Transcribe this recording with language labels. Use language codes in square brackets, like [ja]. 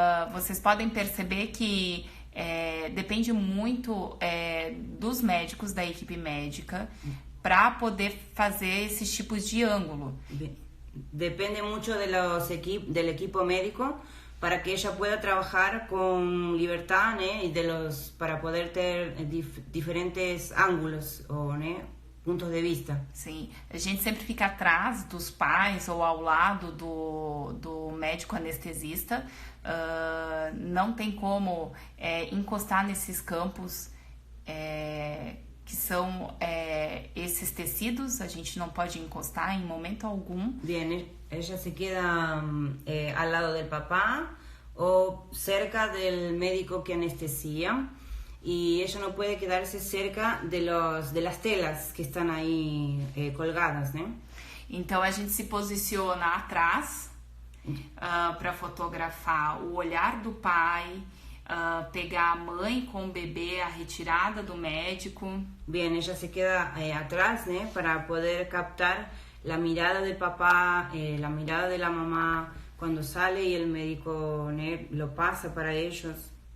[pt] Vocês podem perceber que depende muito dos médicos, da equipe médica, para poder fazer esses tipos de ângulo. [es] Depende mucho de del equipo médico para que ella pueda trabajar con libertad, ¿no? Y para poder tener diferentes ángulos o, ¿no? [pt] Pontos de vista. Sim, a gente sempre fica atrás dos pais ou ao lado do médico anestesista. Não tem como encostar nesses campos que são esses tecidos. A gente não pode encostar em momento algum. [es] Bien, ella se queda al lado del papá o cerca del médico que anestesia. Y ella no puede quedarse cerca de las telas que están ahí colgadas, né? [pt] Então a gente se posiciona atrás para fotografar o olhar do pai, pegar a mãe com o bebê, a retirada do médico. [es] Bien, ella se queda atrás, né? Para poder captar la mirada del papá, la mirada de la mamá cuando sale y el médico, né, lo pasa para ellos.